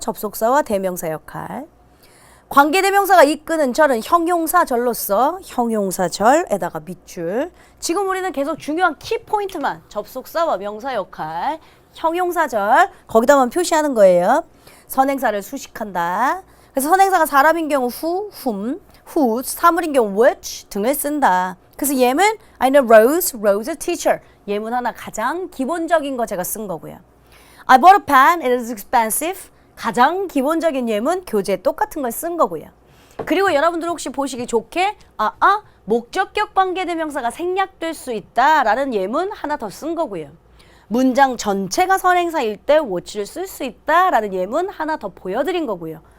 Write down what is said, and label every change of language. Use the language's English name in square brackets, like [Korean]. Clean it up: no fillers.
[Korean] 접속사와 대명사 역할. 관계대명사가 이끄는 절은 형용사절로서 형용사절에다가 밑줄. 지금 우리는 계속 중요한 키포인트만 접속사와 명사 역할 형용사절 거기다만 표시하는 거예요. 선행사를 수식한다. 그래서 선행사가 사람인 경우 who, whom, whose, 사물인 경우 which 등을 쓴다. 그래서 예문 [English] I know Rose, Rose a teacher. [Korean] 예문 하나 가장 기본적인 거 제가 쓴 거고요. [English] I bought a pen, it is expensive. [Korean] 가장 기본적인 예문 교재에 똑같은 걸 쓴 거고요. 그리고 여러분들 혹시 보시기 좋게 목적격 관계대명사가 생략될 수 있다라는 예문 하나 더 쓴 거고요. 문장 전체가 선행사일 때 what를 쓸 수 있다라는 예문 하나 더 보여드린 거고요.